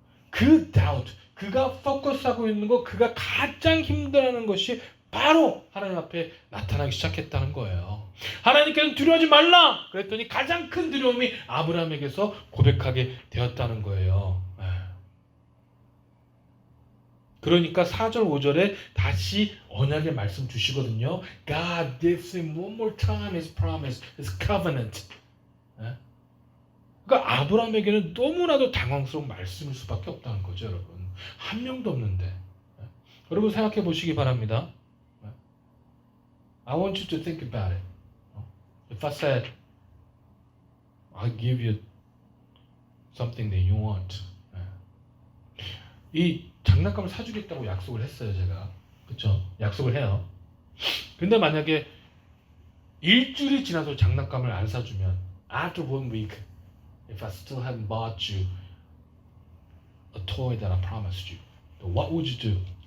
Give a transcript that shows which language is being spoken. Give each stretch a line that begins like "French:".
Korean: 그 doubt, 그가 포커스하고 있는 거, 그가 가장 힘들어하는 것이 바로 하나님 앞에 나타나기 시작했다는 거예요. 하나님께서는 두려워하지 말라 그랬더니 가장 큰 두려움이 아브라함에게서 고백하게 되었다는 거예요. 그러니까 4절 5절에 다시 언약의 말씀 주시거든요.
English: God gives him one more time his promise, his covenant.
Korean: 그러니까 아브라함에게는 너무나도 당황스러운 말씀일 수밖에 없다는 거죠, 여러분. 한 명도 없는데. 여러분 생각해 보시기 바랍니다.
English: I want you to think about it. If I said, I'll give you something that you want.
Korean: 이 장난감을 사주겠다고 약속을 했어요, 제가. 그쵸? 약속을 해요. 근데 만약에 일주일이 지나서 장난감을 안 사주면
English: after 1 week if I still hadn't bought you a toy that I promised you, what would you do?